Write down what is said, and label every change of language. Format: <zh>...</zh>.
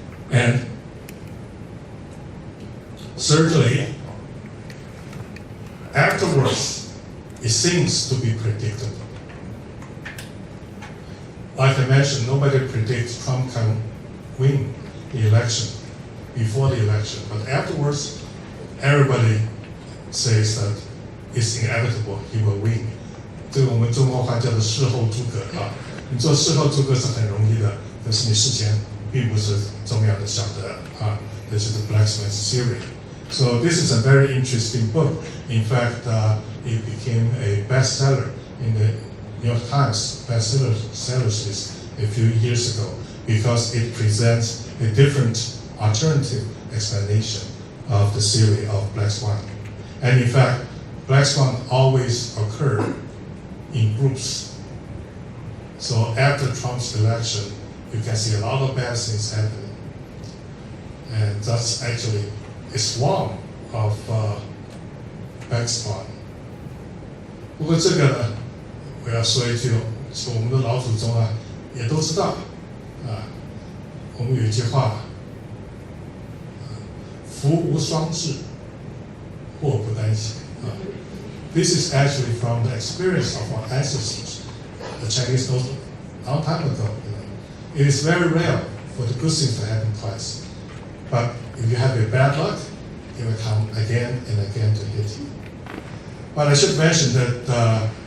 <en>And thirdly, afterwards, it seems to be predictable. Like I mentioned, nobody predicts Trump can win the election before the election, but afterwards, everybody says that it's inevitable he will win.</en> <zh>这个我们中国话叫做事后诸葛啊。你做事后诸葛是很容易的，可是你事前并不是这么样的晓得啊。</zh> <en>This is the black swan theory. So this is a very interesting book. In fact, it became a bestseller in the New York Times bestseller list a few years ago because it presents a different alternative explanation of the theory of black swan. And in fact, black swan always occur in groups. So after Trump's election, you can see a lot of bad things happening. And that's actually a swarm of black swan.</en> <zh>不过这个呢，我要说一句，是我们的老祖宗啊，也都知道啊。我们有一句话，福无双至，祸不单行啊。</zh> <en>This is actually from the experience of our ancestors, the Chinese knows a long time ago. It is very rare for the good things to happen twice. But if you have a bad luck, it will come again and again to hit you. But I should mention that</en>